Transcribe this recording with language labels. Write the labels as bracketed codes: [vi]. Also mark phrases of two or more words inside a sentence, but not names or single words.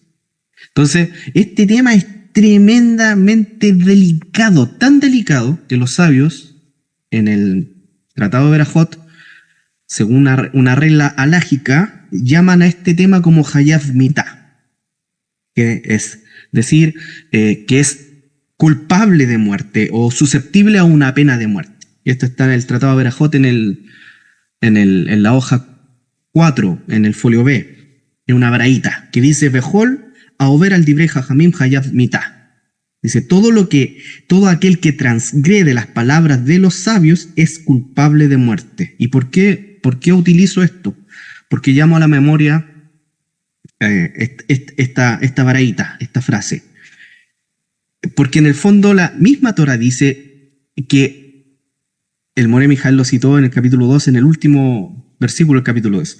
[es] Entonces, este tema es tremendamente delicado, tan delicado que los sabios, en el Tratado de Berajot, según una regla alágica, llaman a este tema como [he] חייב מיתה, [es] que es decir, que es culpable de muerte o susceptible a una pena de muerte. Y esto está en el Tratado de Berajot en la hoja 4, en el folio B, en una braíta, que dice [he] כל העובר על דברי חכמים חייב מיתה. [es] Dice, todo aquel que transgrede las palabras de los sabios es culpable de muerte. ¿Y por qué utilizo esto? Porque llamo a la memoria esta braíta, esta frase. Porque en el fondo la misma Torah dice que el Moré Mijael lo citó en el capítulo 2, en el último versículo del capítulo 2.